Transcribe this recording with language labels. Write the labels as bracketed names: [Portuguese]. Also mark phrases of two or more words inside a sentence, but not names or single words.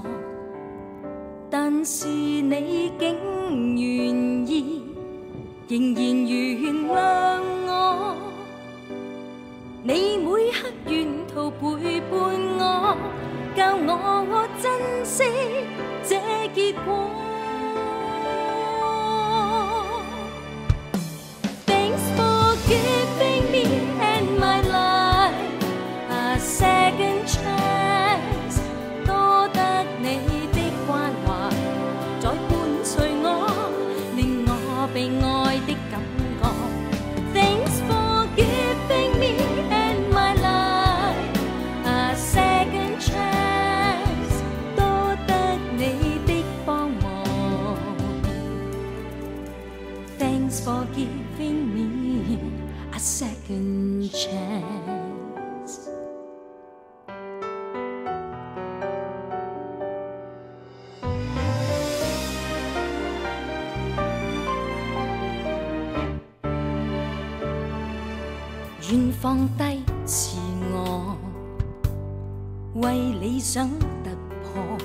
[Cantonese] 但是你竟願意，仍然原諒我。你每刻沿途陪伴我，教我珍惜這結果。Thanks [English] for giving me and my life a second chance， [Cantonese] 多得你的關懷，再伴隨我，令我被愛的感覺。 [English] Thanks for giving me and my life a second chance， [Cantonese] 多得你的幫忙。 [English] Thanks for giving me a second chance。 [Cantonese] 願放低自我，為理想突破。